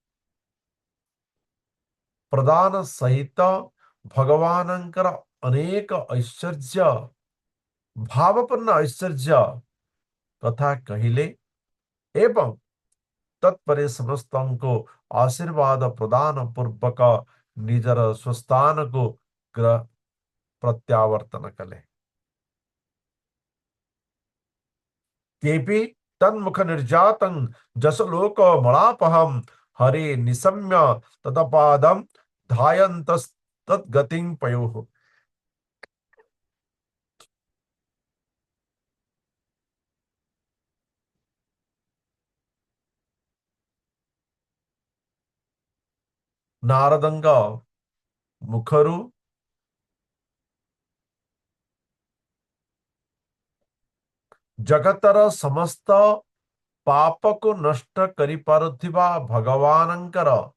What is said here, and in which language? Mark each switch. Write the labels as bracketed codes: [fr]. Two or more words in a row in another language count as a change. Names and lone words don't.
[or] ପ୍ରଦାନ ସହିତ ଭଗବାନଙ୍କର ଅନେକ ଐଶ୍ୱର୍ଯ୍ୟ, ଭାବପୂର୍ଣ୍ଣ ଐଶ୍ୱର୍ଯ୍ୟ କଥା କହିଲେ ଏବଂ ତତ୍ପରେ ସମସ୍ତଙ୍କୁ ଆଶୀର୍ବାଦ ପ୍ରଦାନ ପୂର୍ବକ ନିଜର ସ୍वस्थାନକୁ ପ୍ରତ୍ୟାବର୍ତ୍ତନ କଲେ। [sa] तेपि तन्मुख निर्जातं जसलोक मलापहम हरे निशम्य ततपादम धायन्तस्तद्गतिं पयुः। [or] ନାରଦଙ୍କ ମୁଖରୁ ଜଗତର ସମସ୍ତ ପାପକୁ ନଷ୍ଟ କରିପାରୁଥିବା ଭଗବାନଙ୍କର